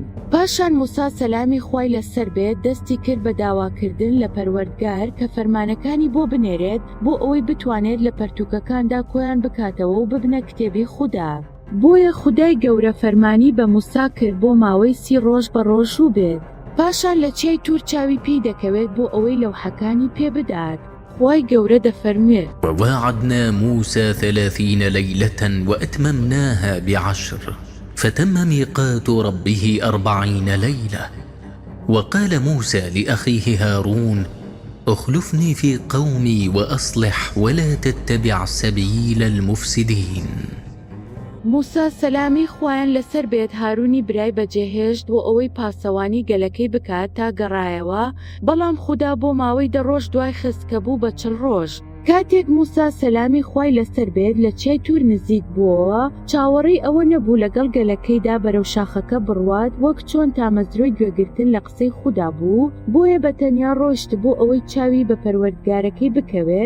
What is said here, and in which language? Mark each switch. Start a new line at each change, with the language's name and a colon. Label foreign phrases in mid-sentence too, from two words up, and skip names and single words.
Central Kurdish: پاشان موسا سەلامی خوای لەسەر بێت دەستی کرد بە داواکردن لە پەروەردگار کە فەرمانەکانی بۆ بنێرێت بۆ ئەوەی بتوانێت لە پەرتووکەکاندا کۆیان بکاتەوە و ببنە کتێبی خوددا. بۆیە خودای گەورە فەرمانی بە موسا کرد بۆ ماوەی 30 ڕۆژ بە ڕۆژوو بێت. پاشان لە چیای توور چاوی پێی دەکەوێت بۆ ئەوەی لەوحەکانی پێ بدات. خوای گەورە دەفەرمێت
Arabic: وواعدنا موسى 30 ليلة وأتممناها ب10 فتم ميقات ربه 40 ليلة وقال موسى لأخيه هارون: اخلفني في قومي وأصلح ولا تتبع سبيل المفسدين.
Central Kurdish: موسا سەلامی خوایان لەسەر بێت هارونی برای بەجێهێشت بۆ ئەوەی پاسەوانی گەلەکەی بکات تا گەڕایەوە، بەڵام خوددا بۆ ماوەی 10 ڕۆژ دوای خست کە بوو بە 40 ڕۆژ. کاتێک موسا سەلامی خوای لەسەر بێت لە چیای توور نزیک بووەوە، چاوەڕێی ئەوە نەبوو لەگەڵ گەلەکەیدا بەرەو شاخەکە بڕوات وەک چۆن تامەزرۆی گوێگرتن لە قسەی خوددا بوو، بۆیە بەتەنیا ڕۆیشت بۆ ئەوەی چاوی بە پەروەردگارەکەی بکەوێت.